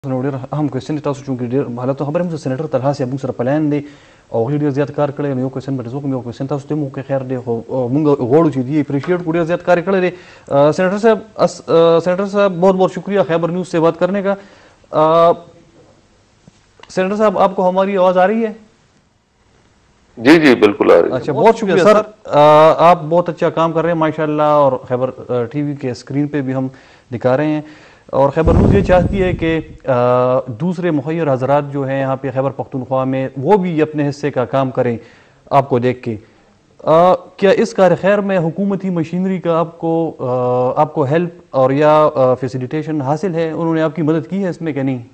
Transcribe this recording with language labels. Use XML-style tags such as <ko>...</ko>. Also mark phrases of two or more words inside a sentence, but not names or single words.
<ps>اهم کوېسچن تاسو چونکې ډېر حالت خبره هم سینیټر طلحه صاحب موږ سره پلان دی او هغوی ډېر زیات کار کړی نو یو کوېسچن به زه کوم یو کوېسچن تاسو ته هم وکړئ خیر دی خو موږ غواړو چې دې اپریشیٹ کړو ډېر زیات کار یې کړی دی سینیٹر صاحب</ps> <ur>بہت بہت شکریہ خیبر نیوز سے بات کرنے کا سینیٹر صاحب آپ کو ہماری آواز آ رہی ہے جی جی بالکل آ رہی ہے اچھا بہت شکریہ سر آپ بہت اچھا کام کر رہے ہیں ماشاء اللہ اور خیبر ٹی وی کے اسکرین پہ بھی ہم دکھا رہے ہیں اور خیبر نیوز یہ چاہتی ہے کہ دوسرے مخیر حضرات جو ہیں یہاں پہ خیبر پختونخوا میں وہ بھی اپنے حصے کا کام کریں آپ کو دیکھ کے کیا اس کار خیر میں حکومتی مشینری کا آپ کو ہیلپ اور یا فیسیلیٹیشن حاصل ہے انہوں نے آپ کی مدد کی ہے اس میں کہ نہیں</ur>